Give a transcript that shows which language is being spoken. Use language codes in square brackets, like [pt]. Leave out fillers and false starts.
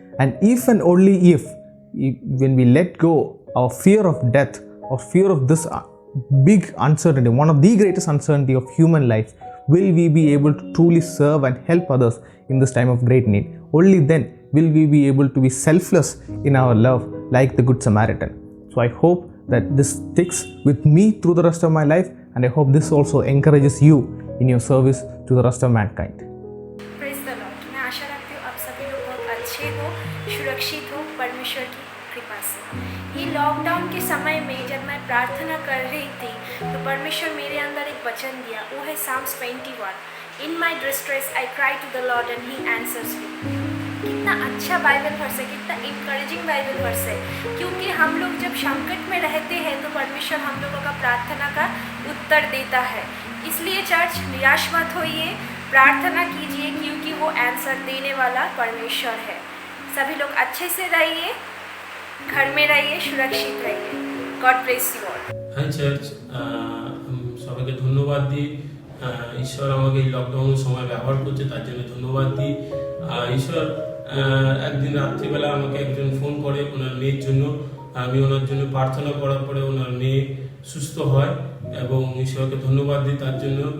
[en] And if and only if when we let go our fear of death or fear of this big uncertainty, one of the greatest uncertainty of human life, will we be able to truly serve and help others in this time of great need. Only then will we be able to be selfless in our love like the Good Samaritan. So I hope that this sticks with me through the rest of my life, and I hope this also encourages you in your service to the rest of mankind. Praise the Lord. [hi] मैं आशा रखती हूँ आप सभी लोग बहुत अच्छे हो, सुरक्षित हो परमेश्वर की कृपा से। ये लॉकडाउन के समय में जब मैं प्रार्थना कर रही थी तो परमेश्वर मेरे अंदर एक वचन दिया, वो है Psalms 21। [en] In my distress I cry to the Lord and He answers me। [hi] कितना अच्छा बाइबल वर्स है, कितना इंकरेजिंग बाइबल वर्स है, क्योंकि हम लोग जब संकट में रहते हैं तो परमेश्वर हम लोगों का प्रार्थना का उत्तर देता है। इसलिए चर्च निराश मत होइए, प्रार्थना कीजिए, क्योंकि वो आंसर देने वाला परमेश्वर है। सभी लोग अच्छे से रहिए, घर में रहिए, सुरक्षित रहिए। [en] God bless you all. Hi church, [bn] সবাইকে ধন্যবাদ দিই। ঈশ্বর আমাকে এই লকডাউন সময় ব্যবহার করছে, তার জন্য ধন্যবাদ দিই। ঈশ্বর একদিন রাত্রিবেলা আমাকে একজন ফোন করে ওনার মেয়ের জন্য। আমি ওনার জন্য প্রার্থনা করার পরে ওনার মেয়ে সুস্থ হয় এবং ঈশ্বরকে ধন্যবাদ দিই তার জন্য।